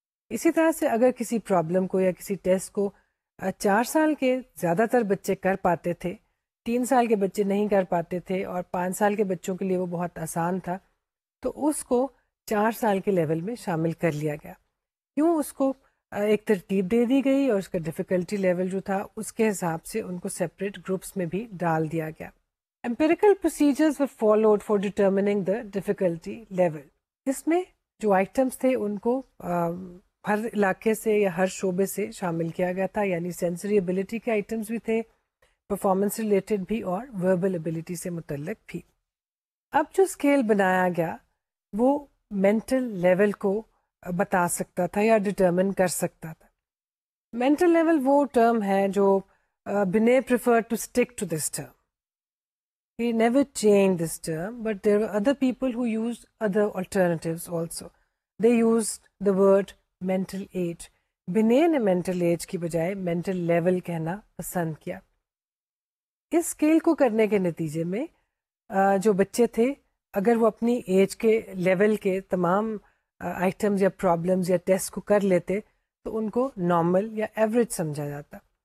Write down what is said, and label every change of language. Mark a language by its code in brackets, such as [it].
[ur] اسی طرح سے اگر کسی پرابلم کو یا کسی ٹیسٹ کو 4 سال کے زیادہ تر بچے کر پاتے تھے 3 سال کے بچے نہیں کر پاتے تھے اور 5 سال کے بچوں کے لیے وہ بہت آسان تھا تو اس کو 4 سال کے لیول میں شامل کر لیا گیا. کیوں اس کو ایک ترتیب دے دی گئی اور اس کا ڈیفیکلٹی لیول جو تھا اس کے حساب سے ان کو سیپریٹ گروپس میں بھی ڈال دیا گیا. [en] Empirical procedures were followed for determining the difficulty level. [ur] اس میں جو آئٹمس تھے ان کو ہر علاقے سے یا ہر شعبے سے شامل کیا گیا تھا یعنی سینسری ایبلٹی کے آئٹمس بھی تھے پرفارمنس ریلیٹڈ بھی اور وربل ایبلٹی سے متعلق بھی. اب جو اسکیل بنایا گیا وہ مینٹل لیول کو بتا سکتا تھا یا ڈٹرمن کر سکتا تھا. مینٹل لیول وہ ٹرم ہے جو بنے [en] Prefer to stick to this term. He never changed this term, but there were other people who used other alternatives also. They used the word mental age. [ur] بنے نے mental age کی بجائے mental level کہنا پسند کیا. اس scale کو کرنے کے نتیجے میں جو بچے تھے اگر وہ اپنی ایج کے لیول کے تمام آئٹمز یا پرابلمز یا ٹیسٹ کو کر لیتے تو ان کو نارمل یا ایوریج سمجھا جاتا.